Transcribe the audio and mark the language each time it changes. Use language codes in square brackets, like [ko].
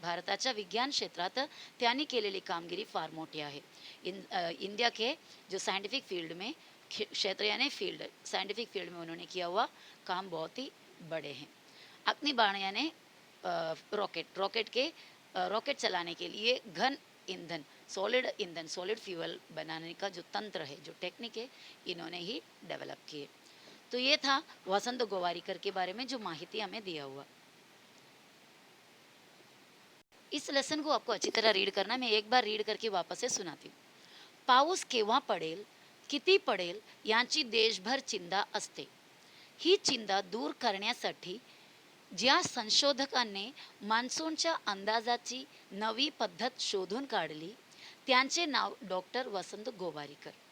[mr] भारताच्या विज्ञान क्षेत्रात त्यांनी केलेली कामगिरी फार मोठी आहे. [hi] इंडिया के जो साइंटिफिक फील्ड में, क्षेत्र यानी फील्ड, साइंटिफिक फील्ड में उन्होंने किया हुआ काम बहुत ही बड़े हैं. अग्निबाण यानी रॉकेट, रॉकेट के रॉकेट चलाने के लिए घन ईंधन, ईंधन, सॉलिड फ्यूल बनाने का जो तंत्र है, जो टेक्निक है, इन्होंने ही डेवलप किए. तो ये था वसंत गोवारीकर के बारे में जो माहिती हमें दिया हुआ. इस लेसन को आपको अच्छी तरह रीड करना. मैं एक बार रीड करके वापस से सुनाती हूँ. [mr] पाऊस केव्हा पडेल, किती पडेल यांची देशभर चिंता असते. ही चिंता दूर करण्यासाठी ज्या संशोधकांनी मान्सूनच्या अंदाजाची नवी पद्धत शोधून काढली, त्यांचे नाव डॉक्टर वसंत गोवारीकर.